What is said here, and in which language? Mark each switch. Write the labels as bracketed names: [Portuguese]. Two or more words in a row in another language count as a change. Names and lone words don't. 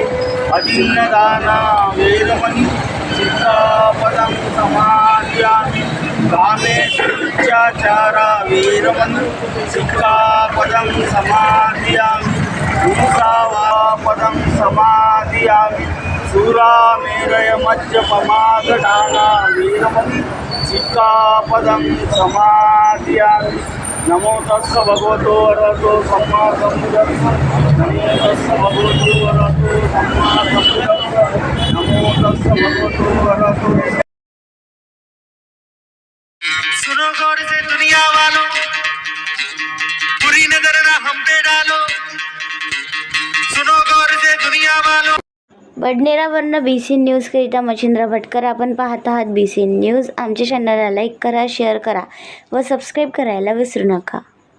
[Pali] अजिन्नदाना वेरमणि सिक्खापदं समादियामि, कामेशुमिच्छाचारा वेरमणि सिक्खापदं समादियामि, हिंसावापदं समादियामि, सूरामेरय मज्जपमागदाना वेरमणि सिक्खापदं समादियामि. नमो तस्स भगवतो वरतो सम्मा सम्बुद्धस्स, नमो तस्स भगवतो वरतो सम्मा सम्बुद्धस्स, नमो तस्स भगवतो वरतो. [Hindi] सुनो गौर से दुनिया वालों, बुरी नजर ना हम पे डालो। सुनो गौर से दुनिया वालों. [Marathi] बडनेरावरनं BC न्यूजकरिता मच्छिंद्र भटकर. आपण पाहत आहात BC न्यूज. आमच्या चॅनलला लाईक करा, शेअर करा व सबस्क्राईब करायला विसरू नका.